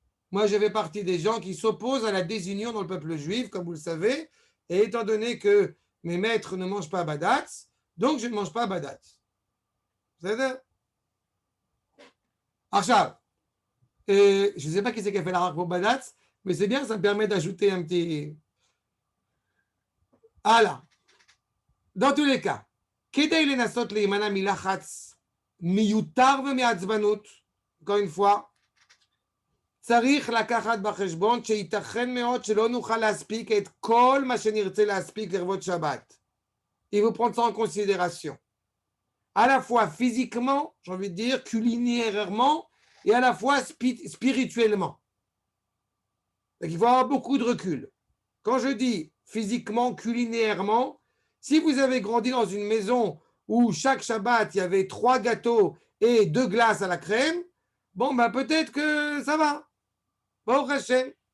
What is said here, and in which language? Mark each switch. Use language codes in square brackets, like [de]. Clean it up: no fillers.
[fr] Moi, je fais partie des gens qui s'opposent à la désunion dans le peuple juif, comme vous le savez, et étant donné que mes maîtres ne mangent pas badatz, donc je ne mange pas badatz. Vous savez? Archav. Je ne sais pas qui c'est qui a fait la rare pour badatz, mais c'est bien, ça me permet d'ajouter un petit. Alors, dans tous les cas, [he] כדי לנסות להימנע מלחץ מיותר ומעצבנות, [fr] encore une fois, [he] צריך לקחת בחשבון שייתכן מאוד שלא נוכל להספיק את כל מה שנרצה להספיק לכבוד שבת. [fr] Il faut prendre ça en considération. À la fois physiquement, j'ai envie de dire, culinairement, et à la fois spirituellement. Donc il faut avoir beaucoup de recul. Quand je dis physiquement, culinairement, si vous avez grandi dans une maison où chaque Shabbat, il y avait 3 gâteaux et 2 glaces à la crème, bon, ben peut-être que ça va. Bon, Hashem.